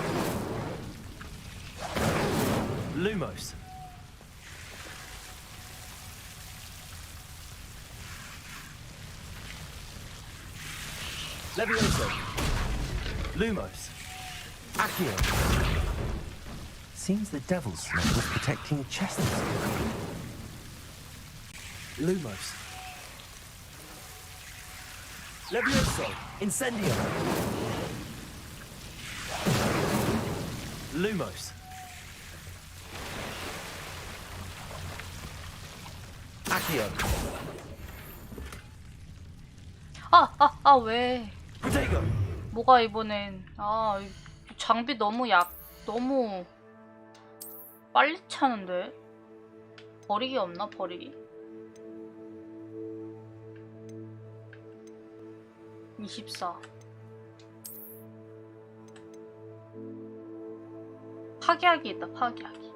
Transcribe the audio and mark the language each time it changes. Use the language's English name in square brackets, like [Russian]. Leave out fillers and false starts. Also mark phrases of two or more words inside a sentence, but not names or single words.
[Korean] Lumos. Levioso. Lumos. Accio. [English] Seems the Devil's Snare was protecting a chest. [Korean] Lumos. Levioso. Incendio. Lumos. Accio. 왜? Protego. 뭐가 이번엔 장비 너무 빨리 차는데? 버리기 없나? 버리기? 24 파괴하기 있다. 파괴하기.